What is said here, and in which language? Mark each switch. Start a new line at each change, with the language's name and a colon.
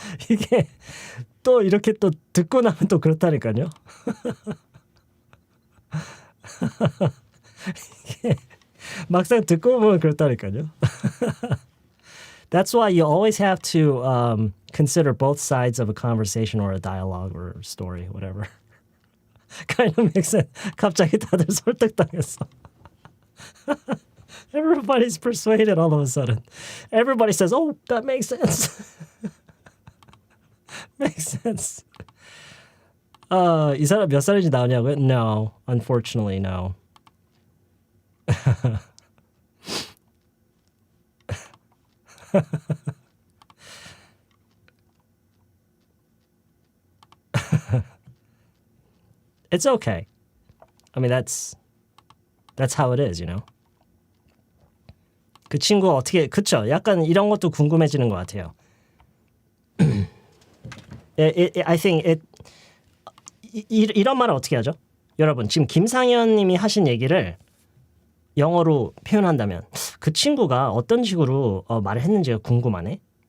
Korean: 이게 또 이렇게 또 듣고 나면 또 그렇다니까요. 이게 막상 듣고 보면 그렇다니까요.
English: That's why you always have to consider both sides of a conversation or a dialogue or story, whatever. kind of makes sense.
Korean: 갑자기 다들 설득당했어.
English: Everybody's persuaded all of a sudden. Everybody says, oh, that makes sense. makes sense.
Korean: 이 사람 몇 살인지 나오냐고요?
English: No, unfortunately, no. It's okay. I mean, that's how it is, you know.
Korean: 그 친구 어떻게 그쵸? 약간 이런 것도 궁금해지는 것 같아요.
English: I think
Korean: 이런 말은 어떻게 하죠? 여러분 지금 김상현님이 하신 얘기를 영어로 표현한다면 그 친구가 어떤 식으로 말을 했는지가 궁금하네.